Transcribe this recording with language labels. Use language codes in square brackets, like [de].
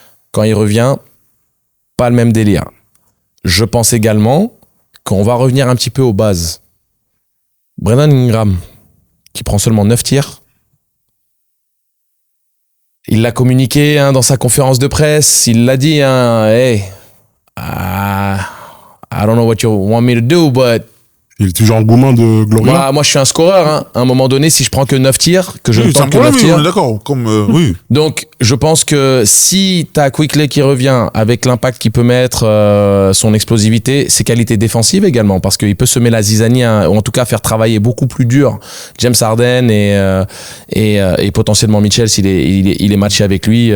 [fr] Quand il revient, pas le même délire. Je pense également qu'on va revenir un petit peu aux bases. Brandon Ingram, qui prend seulement 9 tirs. Il l'a communiqué dans sa conférence de presse. Il l'a dit, [en] hey, I don't know what you want me to do, but... [fr] Il est toujours en gourmand de Gloria. Moi, je suis un scoreur. À un moment donné, si je prends que 9 tirs, que je ne tente que 9 tirs... On est d'accord, oui. Donc, je pense que si tu as Quickley qui revient avec l'impact qu'il peut mettre, son explosivité, ses qualités défensives également, parce qu'il peut semer la zizanie, ou en tout cas faire travailler beaucoup plus dur James Harden et potentiellement Mitchell s'il est matché avec lui.